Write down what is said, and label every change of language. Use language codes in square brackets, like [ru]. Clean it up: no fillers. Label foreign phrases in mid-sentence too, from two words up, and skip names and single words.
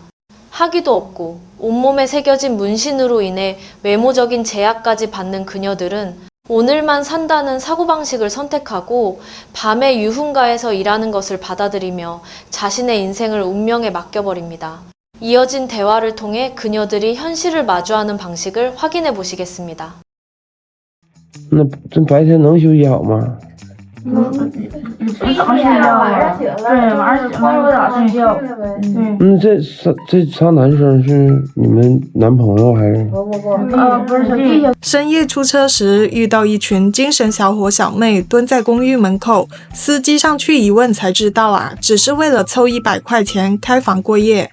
[ko] 학위도 없고 온몸에 새겨진 문신으로 인해 외모적인 제약까지 받는 그녀들은 오늘만 산다는 사고방식을 선택하고 밤의 유흥가에서 일하는 것을 받아들이며 자신의 인생을 운명에 맡겨버립니다. 이어진 대화를 통해 그녀들이 현실을 마주하는 방식을 확인해 보시겠습니다. [zh] 那这白天能休息好吗？怎么睡觉？晚上醒了，对，晚上醒了有点睡觉。这仨男生是你们男朋友还是？不是小弟。深夜出车时，遇到一群精神小伙小妹蹲在公寓门口，司机上去一问才知道啊，只是为了凑100块钱开房过夜。